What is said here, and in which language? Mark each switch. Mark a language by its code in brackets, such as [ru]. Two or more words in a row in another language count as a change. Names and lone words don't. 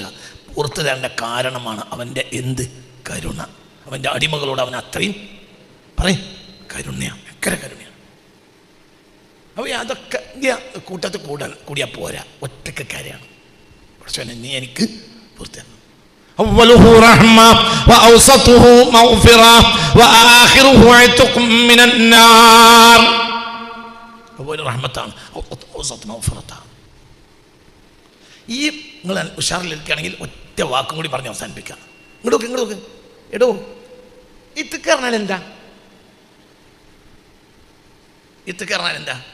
[ml] പുറത്തു തരേണ്ട കാരണമാണ് അവൻ്റെ എന്ത്? കരുണ. അവൻ്റെ അടിമകളോട് അവൻ അത്രയും പറയും കരുണയാണ്. എക്കര കരുണയാണ്. അപ്പോൾ അതൊക്കെ കൂട്ടത്തിൽ കൂടിയാൽ പോരാ. ഒറ്റക്ക് കാര്യമാണ്. പക്ഷേ നീ എനിക്ക് പുറത്തു തരണം. [ar] أوله رحمة وأوسطه مغفرة وآخره عتق من النار. [ml] അതുപോലെ റഹ്മത്താണ്, മഗ്ഫിറത്താണ്. ഈ നിങ്ങൾ ഉഷാറിലിരിക്കുകയാണെങ്കിൽ ഒറ്റ വാക്കും കൂടി പറഞ്ഞ് അവസാനിപ്പിക്കാം. ഇങ്ങോട്ട് നോക്ക്. എടോ, ഇത്തൊക്കെ പറഞ്ഞാൽ എന്താ? ഇത്തൊക്കെ പറഞ്ഞാൽ എന്താ?